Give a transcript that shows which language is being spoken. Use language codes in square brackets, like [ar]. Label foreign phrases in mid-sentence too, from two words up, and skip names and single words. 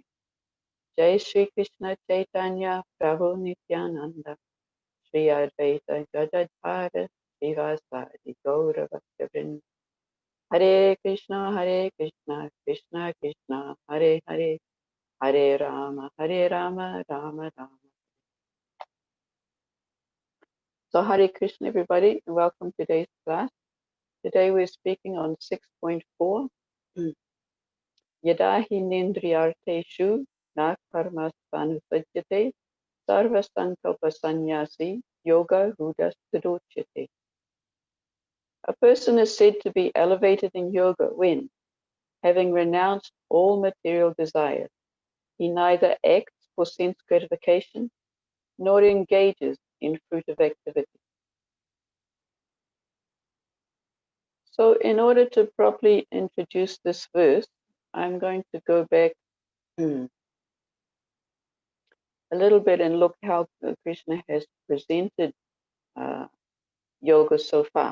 [sa] जय श्री कृष्ण चैतन्य प्रभु नित्यानन्द श्री अद्वैत गदाधर श्रीवासादि गौर भक्तिविनोद. हरे कृष्ण कृष्ण कृष्ण हरे हरे हरे राम राम राम. [en] So [sa] हरे कृष्ण [en] everybody, and welcome to today's class. Today we're speaking on 6.4. [sa] यदा हि नेन्द्रियार्थेषु न कर्मस्व् अनुषज्जते सर्व-सङ्कल्प-संन्यासी योगारूढस् तदोच्यते. [en] A person is said to be elevated in yoga when, having renounced all material desires, he neither acts for sense gratification nor engages in fruitive activity. So in order to properly introduce this verse, I'm going to go back a little bit and look how Krishna has presented yoga so far.